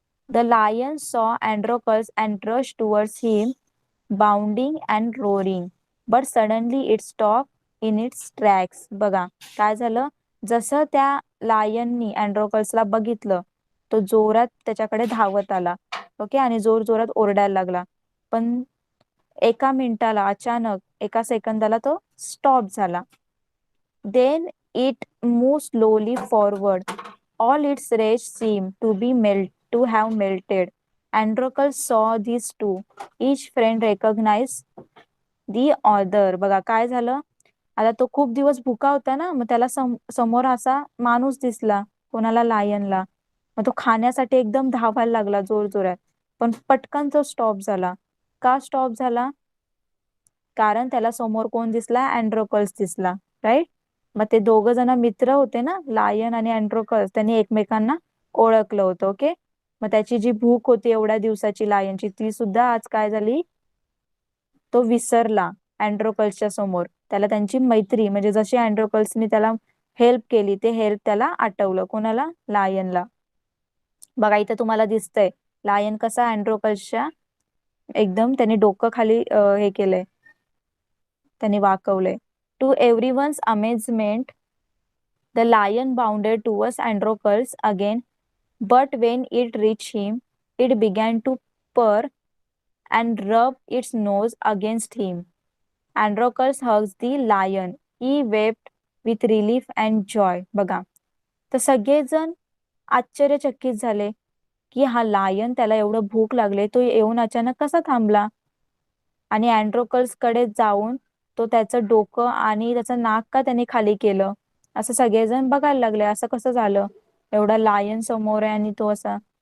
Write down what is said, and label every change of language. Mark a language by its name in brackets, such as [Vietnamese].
[English] The lion saw Androcles and rush towards him bounding and roaring but suddenly it stop in its tracks. [Marathi] बघा काय झालं, जसं त्या लायननी अँड्रोकल्सला बघितलं, तो जोरात त्याच्याकडे धावत आला. ओके. आणि जोर जोरात ओरडायला लागला, पण एका मिनिटाला, अचानक एका सेकंदाला तो स्टॉप झाला. [English] Then it move slowly forward. All its rage seem to be to have melted. Androcles saw these two. Each friend recognized the other. [Marathi] बघा काय झालं, आता तो खूप दिवस भुका होता ना, मग त्याला समोर असा माणूस दिसला, कोणाला, लायनला. मग तो खाण्यासाठी एकदम धावायला लागला जोर जोरात, पण पटकन तो स्टॉप झाला. का स्टॉप झाला, कारण त्याला समोर कोण दिसला, अँड्रोकल्स दिसला. राईट. मग ते दोघं जण मित्र होते ना, लायन आणि अँड्रोकल्स, त्यांनी एकमेकांना ओळखलं होतं. ओके. मग त्याची जी भूक होती एवढ्या दिवसाची लायनची, ती सुद्धा आज काय झाली, तो विसरला अँड्रोकल्सच्या समोर. त्याला त्यांची मैत्री, म्हणजे जशी अँड्रोकल्सनी त्याला हेल्प केली, ते हेल्प त्याला आठवलं. कोणाला, लायनला. बघा इथं तुम्हाला दिसतंय लायन कसा अँड्रोकल्सच्या एकदम त्यांनी डोकं खाली हे केलंय, त्यांनी वाकवलंय. [English] To everyone's amazement the lion bounded towards Androcles again, but when it reached him, it began to purr and rub its nose against him. Androcles hugged the lion. He wept with relief and joy. [Marathi] बघा, तर सगळेजण आश्चर्यचकित झाले की हा lion, त्याला एवढं भूक लागले, तो येऊन अचानक कसा थांबला. आणि अँड्रोकल्स कडे जाऊन तो त्याचं डोकं आणि त्याचं नाक का त्याने खाली केलं, असं सगळेजण बघायला लागले, असं कसं झालं, एवढा लायन समोर आहे आणि तो असा.